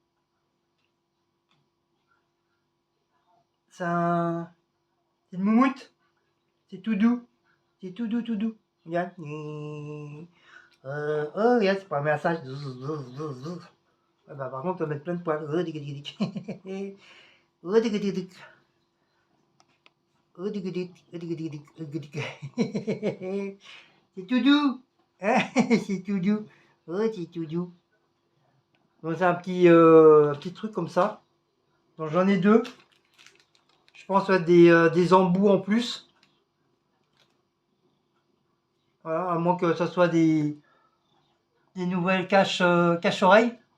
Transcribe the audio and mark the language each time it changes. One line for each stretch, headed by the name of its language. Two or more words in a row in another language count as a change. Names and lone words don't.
French: C'est un... C'est une moumoute. C'est tout doux. C'est tout doux, tout doux. Regarde. Oh, regarde, c'est pas un massage. Ah bah, par contre, on va mettre plein de poils. Oh, dic, dic, dic. Oh, dic, dic, dic. Oh, dic, dic, dic, dic, dic, dic, dic. C'est tout doux. Hein. C'est tout doux. Oh, c'est tout doux. Donc, c'est un petit truc comme ça. Donc, j'en ai deux. Je pense des embouts en plus. Voilà, à moins que ce soit des nouvelles cache-oreilles.